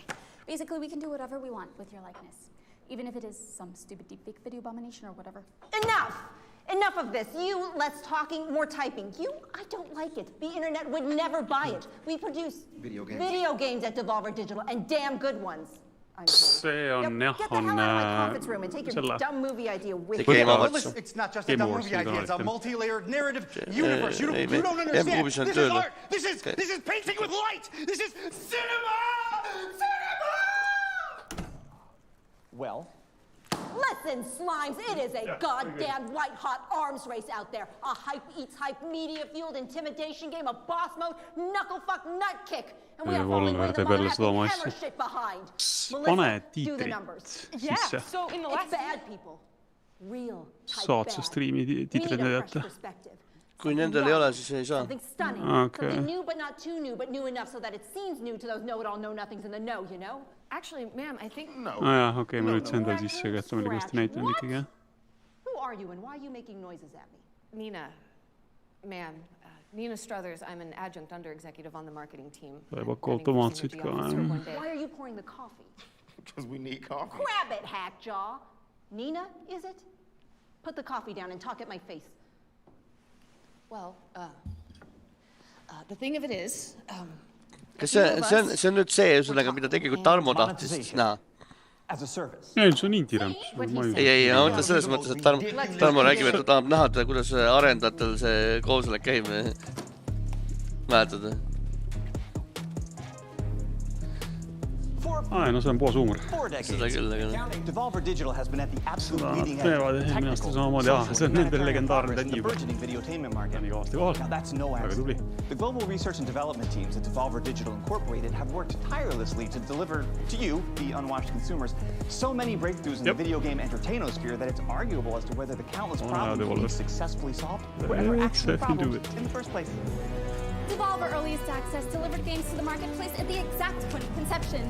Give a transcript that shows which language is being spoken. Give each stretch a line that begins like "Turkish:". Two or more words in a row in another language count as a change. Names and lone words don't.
English: Basically, we can do whatever we want with your likeness, even if it is some stupid deepfake video abomination or whatever. Enough! Enough of this. You, less talking, more typing. I don't like it. The internet would never buy it. We produce video games at Devolver Digital, and damn good ones.
Estonian: See on jah, on
English: It's not just a dumb movie idea, it's a multi-layered narrative universe. You don't understand. This is art. This is painting with light. This is cinema! Well, listen, Slimes, it is a goddamn white-hot arms race out there. A hype-eats-hype, media-fueled intimidation game, a boss mode, knuckle-fuck nut-kick. And we are falling with the hammer shit behind. Melissa, do the numbers. Yeah, so in the last bad people. Real
Estonian: saad sa striimi tiitrid näidata. Kui nendel ei ole, siis ei saa.
English: Something new but not too new, but new enough so that it seems new to those know-it-all know-nothings in the know, you know? Actually, ma'am, I think...
Estonian: Jah, okei, ma nüüd endal sisse, aga et ma olin kõvasti näitanud ikkagi.
English: Who are you and why are you making noises at me? Nina, ma'am. Nina Struthers, I'm an adjunct under-executive on the marketing team.
Estonian: Ta ei paku automaatsid ka.
English: Why are you pouring the coffee? Because we need coffee. Grab it, Hackjaw. Nina, is it? Put the coffee down and talk at my face. Well, the thing of it is...
Estonian: Kas see on nüüd see, ühesõnaga, mida tegelikult Tarmo tahtis näha? Ei, see on indie-ramp. Ei, ma mõtlen selles mõttes, et Tarmo räägib, et ta tahab näha, kuidas arendajatel see koosolek käib. Mäletad? No see on puhas huumor. Seda küll, aga seda nad teevad eelmine aasta samamoodi. See on nendel legendaarne tädi juba. Ta on iga aasta kohal. Väga tubli.
English: The global research and development teams at Devolver Digital Incorporated have worked tirelessly to deliver to you, the unwatched consumers, so many breakthroughs in the video game entertainosphere that it's arguable as to whether the countless problems we've successfully solved were ever actually problems in the first place. Devolver Earliest Access delivered games to the marketplace at the exact point of conception.